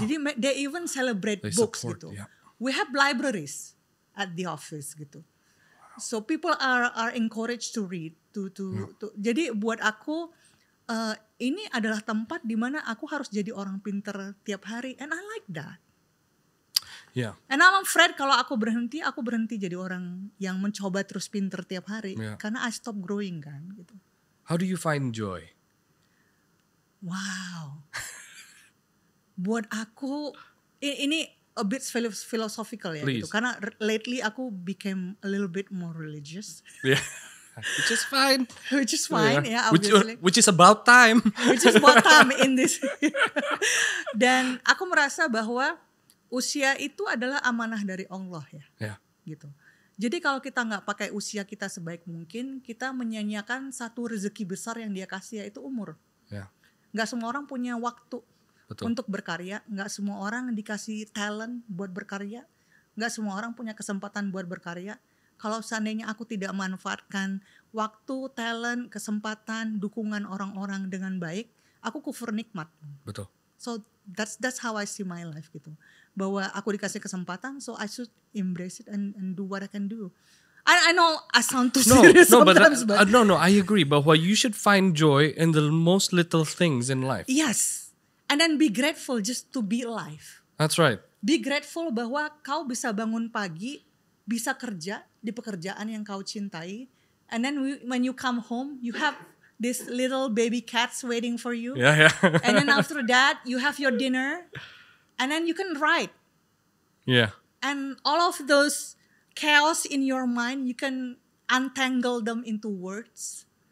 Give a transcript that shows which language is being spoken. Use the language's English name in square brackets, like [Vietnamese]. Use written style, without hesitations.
[Indonesian] Jadi [English] they even celebrate They books support, [Indonesian] gitu. [English] yeah. We have libraries at the office gitu. So people are encouraged to read. [Indonesian] Jadi buat aku ini adalah tempat di mana aku harus jadi orang pinter tiap hari, [English] and I like that. Yeah. And I'm afraid [Indonesian] kalau aku berhenti jadi orang yang mencoba terus pinter tiap hari, karena [English] I stop growing [Indonesian] kan gitu. [English] How do you find joy? Wow. [Indonesian] Buat aku ini [English] a bit philosophical [Indonesian] ya gitu. Karena [English] lately [Indonesian] aku [English] became a little bit more religious. Yeah. Which is fine. Which is fine [Indonesian] ya [English] obviously. Which is about time. Which is about time in this. [Indonesian] Dan aku merasa bahwa usia itu adalah amanah dari Allah ya. [English] Yeah. [Indonesian] Gitu. Jadi kalau kita nggak pakai usia kita sebaik mungkin, kita menyanyiakan satu rezeki besar yang Dia kasih, yaitu umur. [English] Yeah. [Indonesian] Nggak semua orang punya waktu. Betul. Untuk berkarya, nggak semua orang dikasih talent buat berkarya, nggak semua orang punya kesempatan buat berkarya. Kalau seandainya aku tidak manfaatkan waktu, talent, kesempatan, dukungan orang-orang dengan baik, aku kufur nikmat. Betul. [English] So that's how I see my life gitu. [Indonesian] Bahwa aku dikasih kesempatan, [English] so I should embrace it and do what I can do. I know I sound too serious sometimes, but no, I agree. [Indonesian] Bahwa [English] you should find joy in the most little things in life. Yes. And then be grateful just to be alive. That's right. Be grateful [Indonesian] bahwa kau bisa bangun pagi, bisa kerja di pekerjaan yang kau cintai. [English] And then when you come home, you have this little baby cats waiting for you. Yeah. And then after that, you have your dinner. And then you can write. Yeah. And all of those chaos in your mind, you can untangle them into words.